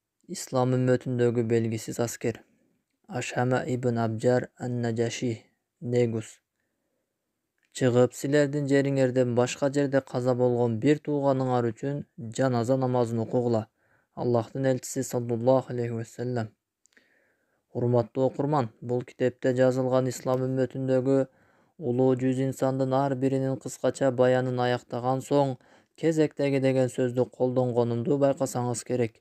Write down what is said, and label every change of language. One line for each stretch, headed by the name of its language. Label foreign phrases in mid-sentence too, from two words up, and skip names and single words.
Kyrgyz: İslam ümmetindägi belgisiz asker Ashama ibn Abjar an-Najashi Negus чыгып, силердин жериңерден башка жерде каза болгон бир тууганыңар үчүн жаназа намазын окугула. Аллахтын элчиси
Arabic: صلى الله عليه وسلم.
Kyrgyz: Урматтуу окурман, бул китепте жазылган ислам үммөтүндөгү улуу 100 инсандын ар биринин кыскача баянын аяктаган соң кезектеги деген сөздү колдонгонумду байкасаңыз керек.